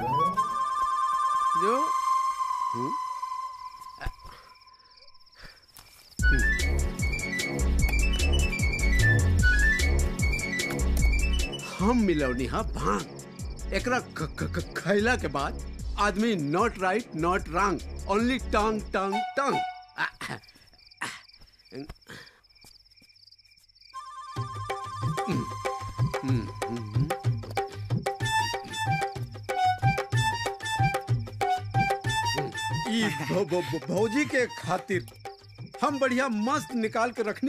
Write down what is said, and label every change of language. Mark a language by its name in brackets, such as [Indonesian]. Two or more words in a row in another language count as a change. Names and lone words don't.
[Bhojpuri] जो हम मिलौनी हा भांग। एकरा खैला के बाद आदमी [English] not right not wrong only [Bhojpuri] टंग टंग टंग। भौजी के खातिर हम बढ़िया मस्त निकाल के रखनी।